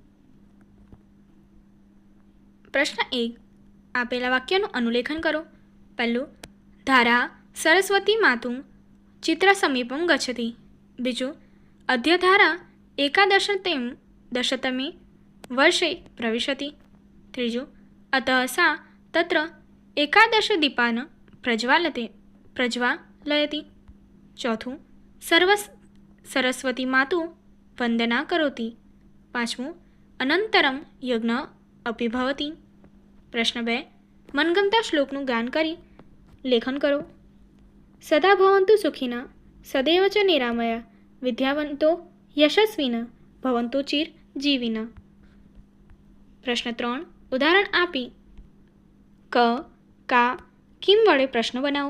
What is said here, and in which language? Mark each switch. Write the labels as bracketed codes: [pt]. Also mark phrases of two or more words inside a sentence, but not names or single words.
[gu] પ્રશ્ન 1, આપેલા વાક્યનું અનુલેખન કરો। [sa] પહેલું, धारा सरस्वती मातुं चित्र समीपम गच्छति। બીજું, अद्य धारा एकादशतमे वर्षे प्रविशति। ત્રીજું, અતः सा तत्र एकादशदीपान् प्रज्वालयति। चौथुं, सरस्वती मातुः वन्दना करोति। पांचमुं, अनन्तरं यज्ञ अपि भवति। [gu] પ્રશ્ન 2, મનગમતા શ્લોકનું ગાન કરી લેખન કરો। [sa] सदा भवन्तु सुखिनः सदैव च निरामया विद्यावंतो यशस्विनः भवन्तु चिरजीविनः। [gu] પ્રશ્ન 3, ઉદાહરણ આપી ક, કા, કિમ વડે પ્રશ્ન બનાવો।